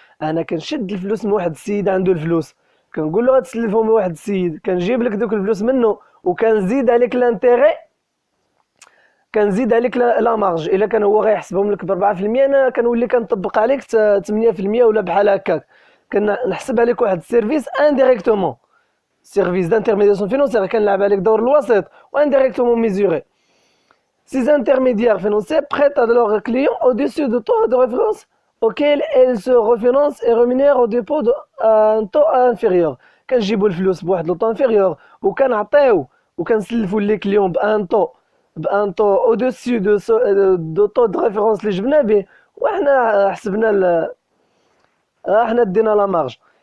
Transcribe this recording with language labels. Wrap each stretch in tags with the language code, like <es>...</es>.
<ar>انا كنشد الفلوس من واحد السيد عنده الفلوس، كنقول له غتسلفهم لواحد السيد، كنجيب لك دوك الفلوس منه وكنزيد عليك لانتيغي، كنزيد عليك لا مارج. الا كان هو غيحسبهم لك ب 4% انا كنولي كنطبق عليك 8% ولا بحال هكاك، كنحسب عليك واحد السيرفيس انديريكتومون، سيرفيس</ar> <fr>d'intermédiation financière</fr> <ar>كنلعب عليك دور الوسيط وانديريكتومون ميزوري.</ar> <fr>Ces intermédiaires financiers prêtent à leurs clients au-dessus du taux de référence auquel ils se refinancent et rémunèrent au dépôt un taux inférieur.</fr> <ar>كنجيبوا الفلوس بواحد لو طو انفيريور وكنعطيو وكنسلفوا لي كليون بان طو au-dessus دو طو دو ريفيرونس اللي جبنا به، وحنا حسبنا حنا دينا لا مارج.</ar>